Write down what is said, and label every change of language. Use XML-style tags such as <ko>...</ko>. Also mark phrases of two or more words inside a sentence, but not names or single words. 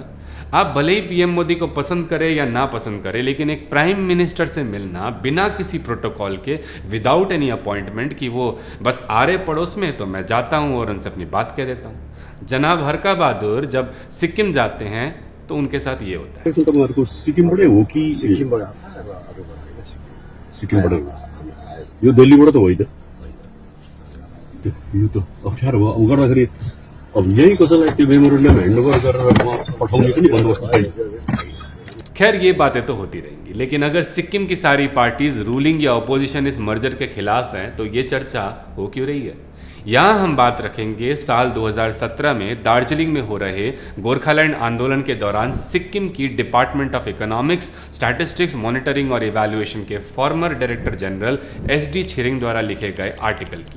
<hi>आप भले ही पीएम मोदी को पसंद करें या ना पसंद करें, लेकिन एक</hi> <en>prime minister</en> <hi>से मिलना बिना किसी प्रोटोकॉल के,</hi> <en>without any appointment</en> <hi>कि वो बस आ रहे पड़ोस में तो मैं जाता हूँ और उनसे अपनी बात कह देता हूँ। जनाब हरका बहादुर जब सिक्किम जाते हैं तो उनके साथ ये होता है।</hi> <ne>तपाईँहरूको सिक्किमबाटै हो कि? सिक्किमबाट यो दिल्लीबाट त होइन यो त अप्ठ्यारो भयो अब गर्दाखेरि अब यही कसैलाई त्यो</ne> <en>memorandum handover</en> <ne>गरेर पठाउने पनि बन्दोबस्त छैन।</ne> <hi>खैर ये बातें तो होती रहेंगी, लेकिन अगर सिक्किम की सारी पार्टीज रूलिंग या अपोजिशन इस मर्जर के खिलाफ हैं तो ये चर्चा हो क्यों रही है। यहाँ हम बात रखेंगे साल 2017 में दार्जिलिंग में हो रहे गोरखालैंड आंदोलन के दौरान सिक्किम की डिपार्टमेंट ऑफ इकोनॉमिक्स, स्टैटिस्टिक्स, मॉनिटरिंग और इवैल्यूएशन के</hi> <en>former director general</en> <hi>SD छिरिंग द्वारा लिखे गए आर्टिकल की।</hi>